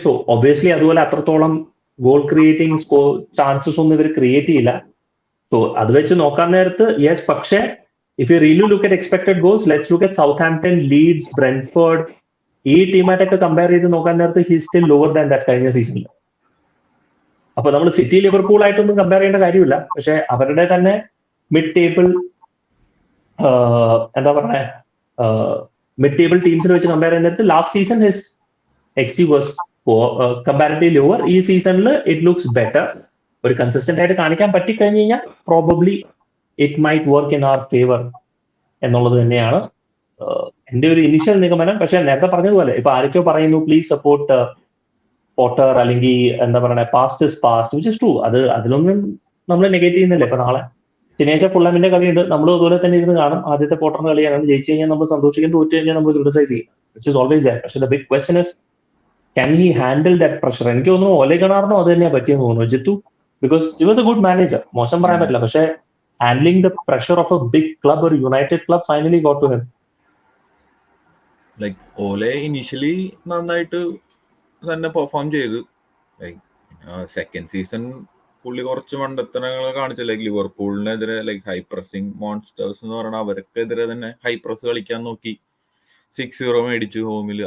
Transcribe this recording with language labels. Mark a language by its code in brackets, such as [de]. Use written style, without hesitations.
[ml] So obviously അതുപോലെ അത്രത്തോളം goal creating chances ഒന്നും ഇവർ ക്രിയേറ്റ് ചെയ്യില്ല. സോ അത് വെച്ച് നോക്കാൻ നേരത്ത് യെസ്. [en] പക്ഷേ if you really look at expected goals, let's look at Southampton, Leeds, Brentford. [ml] ഈ ടീമായിട്ടൊക്കെ കമ്പയർ ചെയ്ത് നോക്കാൻ നേരത്ത് [en] he still lower than that [ml] കഴിഞ്ഞ സീസണിൽ. അപ്പൊ നമ്മൾ സിറ്റി ലിവർപൂൾ ആയിട്ടൊന്നും കമ്പയർ ചെയ്യേണ്ട കാര്യമില്ല. പക്ഷെ അവരുടെ തന്നെ മിഡ് ടേബിൾ എന്താ പറയുക, മിഡ് ടേബിൾ ടീംസിനെ വെച്ച് കമ്പയർ ചെയ്യുന്ന നേരത്ത് [en] Last season his XG was comparatively lower. [ml] ഈ സീസണിൽ [en] It looks better. [ml] ഒരു കൺസിസ്റ്റന്റ് ആയിട്ട് കാണിക്കാൻ പറ്റിക്കഴിഞ്ഞ് കഴിഞ്ഞാൽ [en] probably it might work in our favour [ml] എന്നുള്ളത് തന്നെയാണ് എൻ്റെ ഒരു ഇനിഷ്യൽ നിഗമനം. പക്ഷെ നേരത്തെ പറഞ്ഞതുപോലെ ഇപ്പൊ ആരൊക്കെയോ പറയുന്നു [en] please support Potter, [ml] അല്ലെങ്കിൽ എന്താ പറയുക [en] Past is past, which is true. [ml] അതിലൊന്നും നമ്മൾ നെഗറ്റീവ് ചെയ്യുന്നില്ല. ഇപ്പൊ നാളെ ശനിയാഴ്ച ഫുള്ളമിന്റെ കളിയുണ്ട്, നമ്മൾ അതുപോലെ തന്നെ ഇരുന്ന് കാണും. ആദ്യത്തെ പോട്ടറിന്റെ കളിയാണ്, ജയിച്ചു കഴിഞ്ഞാൽ നമ്മൾ സന്തോഷിക്കും, തോറ്റു കഴിഞ്ഞാൽ നമ്മൾ ക്രിറ്റിസൈസ് ചെയ്യും, [en] Which is always that. പക്ഷെ the big question is can he handle that pressure. [ml] എനിക്ക് തോന്നുന്നു ഓലെ ഗണാറിനോ അത് തന്നെയാണ് പറ്റിയെന്ന് തോന്നുന്നു Jithu, [en] because he was a good manager, [ml] മോശം പറയാൻ പറ്റില്ല. [en] പക്ഷെ handling the pressure of a big club or United club finally got to him. [ml] Like Ole initially നന്നായിട്ട് തന്നെ പെർഫോം ചെയ്തു. ലൈക്ക് സെക്കൻഡ് സീസൺ പുള്ളി കുറച്ച് മണ്ടത്തരങ്ങൾ കാണിച്ചു. Like ലിവർപൂളിനെതിരെ like high pressing monsters എന്ന് പറഞ്ഞാൽ അവർക്കെതിരെ തന്നെ ഹൈ പ്രസ് കളിക്കാൻ നോക്കി, 6-0 മേടിച്ചു ഹോമിൽ.